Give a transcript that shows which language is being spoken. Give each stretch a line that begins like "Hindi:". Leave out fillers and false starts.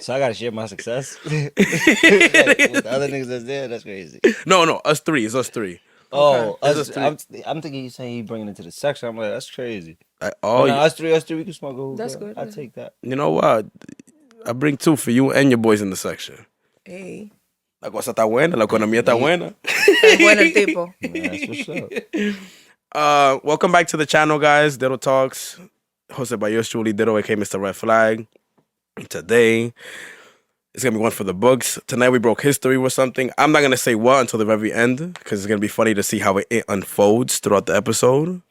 English: So I gotta share my success. Like, with the other niggas that's there, that's crazy. No, us three. It's us three. Oh, It's us three. I'm thinking you saying you bringing it to the section. I'm like, that's crazy. Oh, no, us three, we can smoke a hookah. That's good. I take that. You know what? I bring two for you and your boys in the section. Hey.
Spanish: La cosa está buena, la economía está buena. Bueno el tipo.
English: That's what's up. Welcome back to the channel, guys. Ditto Talks, hosted by yours truly, Ditto, aka Mr. Red Flag. Today, it's gonna be one for the books. Tonight we broke history with something. I'm not gonna say what until the very end because it's gonna be funny to see how it unfolds throughout the episode.